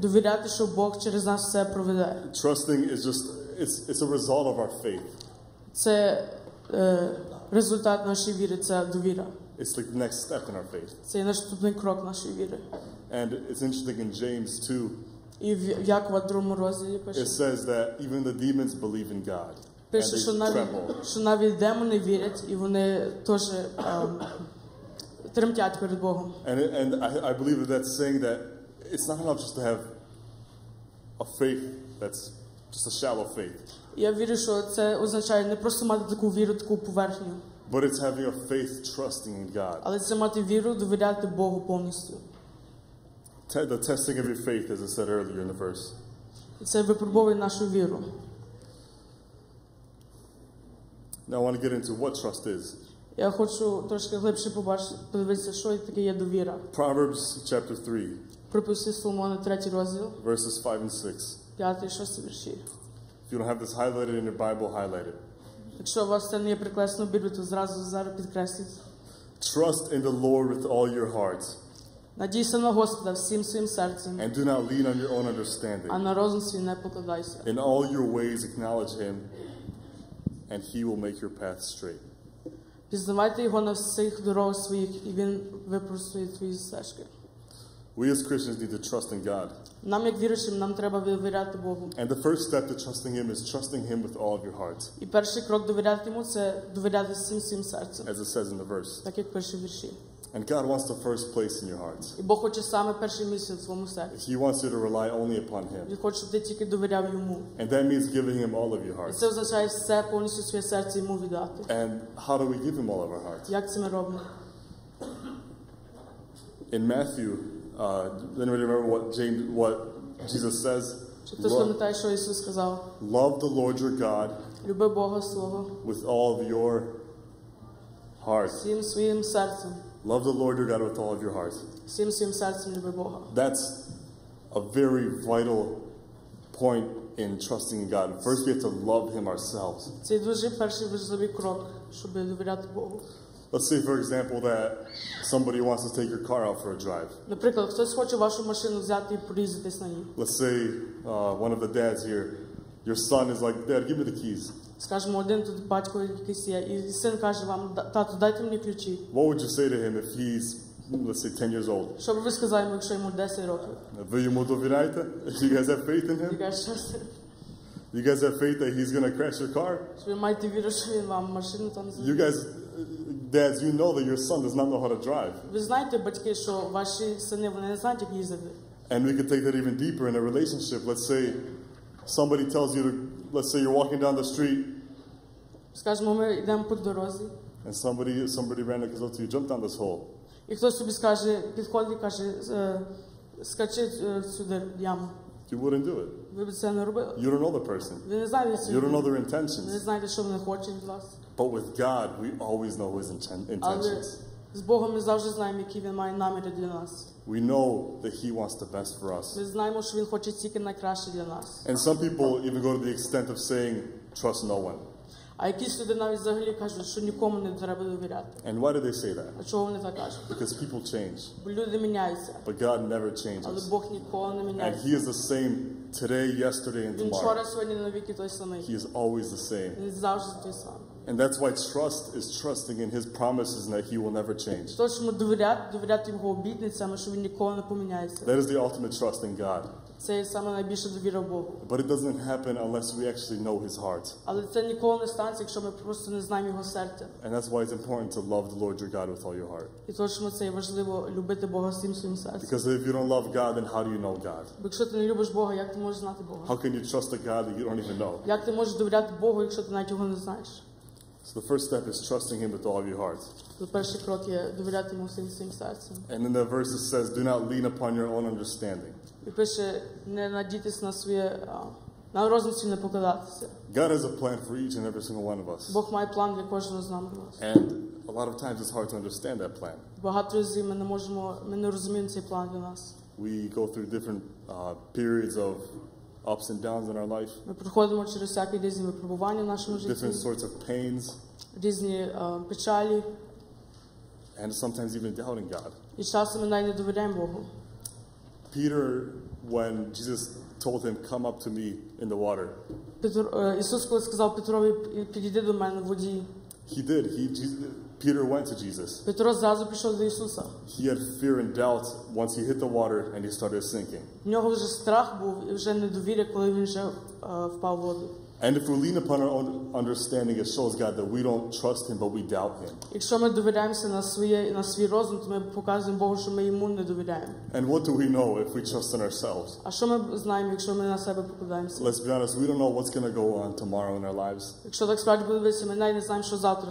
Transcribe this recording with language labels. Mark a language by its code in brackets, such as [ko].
[uk] Довіряти, що Бог через нас все проведе. [en] Trusting is just, it's a result of our faith. [uk] Це результат нашої віри, це довіра. [en] It's like the next step in our faith. [uk] Це є наступний крок нашої віри. [en] And it's interesting in James 2, [uk] І в Якова 2 розділі пише. [en] it says that even the demons believe in God. And [uk] Пише, [en] they [uk] що навіть демони вірять, і вони теж тремтять перед Богом. [en] And I believe that that's saying that it's not enough just to have a faith that's just a shallow faith. [uk] Я вірю, що це означає не просто мати таку віру, таку поверхню, [en] But it's having a faith trusting in God. [uk] але це мати віру, довіряти Богу повністю. [en] The testing of your faith, as I said earlier in the verse. [uk] І це випробовує нашу віру. [en] Now I want to get into what trust is. [uk] Я хочу трошки глибше подивитися, що таке є довіра. [en] Proverbs chapter 3, [uk] Приписи Соломона, 3 розділ, [en] verses 5 and 6. [uk] 5 і 6 вірші. [en] If you don't have this highlighted in your Bible, highlight it. [uk] Якщо у вас це не є прикреслено в Біблії, то зразу зараз підкресліть. [en] Trust in the Lord with all your heart, [uk] Надійся на Господа всім своїм серцем, [en] and do not lean on your own [uk] а [en] understanding. [uk] на розум свій не покладайся. [en] In all your ways acknowledge Him, and He will make your path straight. [uk] Пізнавайте Його на всіх дорогах своїх, і Він випростує твої стежки. [en] We as Christians need to trust in God. [uk] Нам, як віруючим, нам треба довіряти Богу. [en] And the first step to trusting Him is trusting Him with all of your heart, [uk] І перший крок довіряти Йому – це довіряти всім своїм серцем, [en] as it says in the verse. [uk] так як пише в вірші. [en] And God wants the first place in your heart. [uk] І Бог хоче саме перше місце в своєму серці. [en] He wants you to rely only upon Him. [uk] Він хоче, щоб ти тільки довіряв Йому. [en] And that means giving Him all of your [uk] І [en] heart. [uk] це означає все повністю своє серце Йому віддати. [en] And how do we give Him all of our heart? [uk] Як це ми робимо? [en] In Matthew Anybody remember what Jesus says? [uk] Чи хтось пам'ятає, що Ісус сказав? [en] Love the Lord your God [uk] Люби Бога свого [en] with all of your heart. [uk] всім своїм серцем. [en] Love the Lord your God with all of your heart. [uk] Всім своїм серцем люби Бога. [en] That's a very vital point in trusting in God. First, we have to love Him ourselves. [uk] Це дуже перший важливий крок, щоб довіряти Богу. [en] Let's say, for example, that somebody wants to take your car out for a drive. [uk] Наприклад, хтось хоче вашу машину взяти і проїздитись на ній. [en] Let's say one of the dads here, your son is like, Dad, give me the keys. [uk] Скажімо, один тут батько якийсь є, і син каже вам, тату, дайте мені ключі. [en] What would you say to him if he's, let's say, 10 years old? [uk] Що б ви сказали йому, якщо йому 10 років? Ви йому довіряєте? [en] You guys have faith in [uk] Ви [en] him? [uk] кажете, [en] You guys have faith that he's going to crash your car? [uk] що ви маєте віру, що він вам машину там [en] You [uk] зробить. [en] guys, dads, you know that your son does not know how to drive. [uk] Ви знаєте, батьки, що ваші сини, вони не знають, як їздити. [en] And we could take that even deeper in a relationship. Let's say somebody tells you to, let's say you're walking down the street [uk] Скажімо, ми йдемо по дорозі, [en] and somebody randomly comes up to you, jump down this hole. [uk] і хтось собі скаже, підходить і каже, скачи сюди яму. [en] You wouldn't do it. [uk] Ви б це не робили. [en] You don't know the person. [uk] Ви не знаєте, [en] You don't know their [uk] ви не [en] intentions. [uk] знаєте, що вони хочуть від вас. [en] But with God, we always know His [uk] Але [en] intentions. [uk] з Богом ми завжди знаємо, які Він має наміри для нас. [en] We know that He wants the best for us. [uk] Ми знаємо, що Він хоче тільки найкраще для нас. [en] And some people even go to the extent of saying, trust no one. [uk] А якісь люди навіть взагалі кажуть, що нікому не треба довіряти. [en] And why do they say that? [uk] А чого вони так кажуть? [en] Because people change. [uk] Бо люди міняються, [en] But God never [uk] але [en] changes. [uk] Бог ніколи не [en] And [uk] міняється. [en] He is the same today, yesterday, and [uk] Він [en] tomorrow. [uk] вчора, сьогодні, навіки той самий. [en] He is always the same. [uk] Він завжди той самий. [en] And that's why trust is trusting in His promises and that He will never change. [uk] То, що ми довіряти Його обітницям, що Він ніколи не поміняється. [en] That is the ultimate trust in God. [uk] Це є саме найбільша довіра Богу. [en] But it doesn't happen unless we actually know His heart. [uk] Але це ніколи не станеться, якщо ми просто не знаємо Його серця. [en] And that's why it's important to love the Lord your God with all your heart. [uk] І точно це є важливо любити Бога всім своїм серцем. [en] Because if you don't love God, then how do you know God? [uk] Бо якщо ти не любиш Бога, як ти можеш знати Бога? [en] How can you trust a God that you don't even know? [uk] Як ти можеш довіряти Богу, якщо ти навіть його не знаєш? [en] So the first step is trusting Him with all of your heart. [uk] То перший крок є довіряти йому всім своїм серцем. [en] And in the verse it says, do not lean upon your own understanding. [uk] І пише, не надійтесь на своє, на розум свій не покладатися. [en] God has a plan for each and every single one of us. [uk] Бог має план для кожного з нас. [en] And a lot of times it's hard to understand that plan. [uk] Багато разів ми не розуміємо цей план для нас. [en] We go through different periods of ups and downs in our life, [uk] Ми проходимо через всякі різні випробування в нашому [en] different [uk] житті, [en] sorts of pains, [uk] різні печалі. [en] and sometimes even doubting God. [uk] І часом ми навіть не довіряємо Богу. [en] Peter, when Jesus told him, come up to me in the water, [uk] Ісус, коли сказав Петрові, підійди до мене в воді, [en] he did. Peter went to Jesus. [uk] Петро зразу пішов до Ісуса. [en] He had fear and doubt once he hit the water and he started sinking. [uk] В нього вже страх був і вже недовір'я, коли він вже впав в воду. [en] And if we lean upon our own understanding, it shows God that we don't trust Him, but we doubt Him. [uk] Якщо ми довіряємося на свій розум, то ми показуємо Богу, що ми йому не довіряємо. [en] And what do we know if we trust in ourselves? [uk] А що ми знаємо, якщо ми на себе покладаємося? [en] Let's be honest, we don't know what's going to go on tomorrow in our lives. [uk] Якщо так справді буде дивитися, ми навіть не знаємо, що завтра